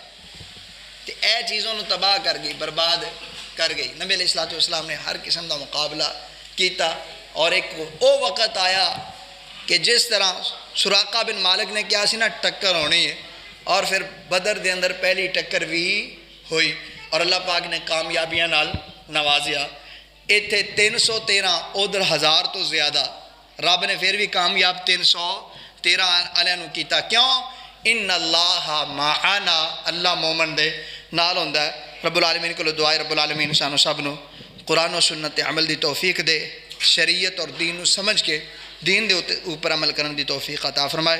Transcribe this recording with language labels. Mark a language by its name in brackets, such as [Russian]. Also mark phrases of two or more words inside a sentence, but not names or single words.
[Punjabi] کہ اے چیزوں نے تباہ کر گئی، برباد کر گئی۔ نبی علیہ الصلوۃ والسلام نے ہر قسم کا مقابلہ کیتا، اور ایک وہ وقت آیا کہ جس طرح سراقہ بن مالک نے کیا سی نا ٹکر ہونی ہے، اور پھر بدر دے اندر پہلی ٹکر بھی ہوئی اور اللہ پاک نے کامیابیاں نال نوازیا۔ ایتھے 313 ادھر 1000 تو زیادہ، رب نے پھر بھی کامیاب 313 علیہ نو کیتا۔ کیوں؟ [Arabic] ان اللہ معنا، [Punjabi] اللہ مومن دے نال ہوندا ہے۔ رب العالمین کو دعائے رب العالمین سانو سب نو قرآن و سنت عمل دی توفیق دے، شریعت اور دین نو سمجھ کے دین دے اوپر عمل کرن دی توفیق عطا فرمائے۔